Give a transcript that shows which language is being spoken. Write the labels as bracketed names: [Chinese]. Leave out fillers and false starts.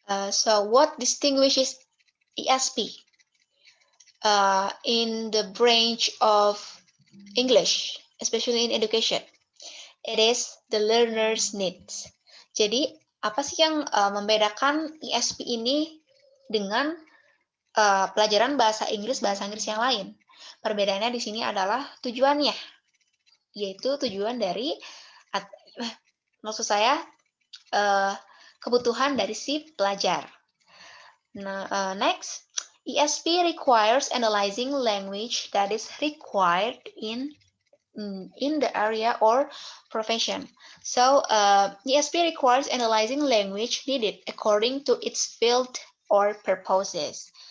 [English] So what distinguishes ESP in the branch of English, especially in education? It is the learner's needs. [Indonesian] Jadi, apa sih yang membedakan ESP ini dengan pelajaran bahasa Inggris yang lain? Perbedaannya di sini adalah tujuannya, yaitu tujuan dari, maksud saya, kebutuhan dari si pelajar. [English] Next, ESP requires analyzing language that is required in the area or profession. So, ESP requires analyzing language needed according to its field or purposes.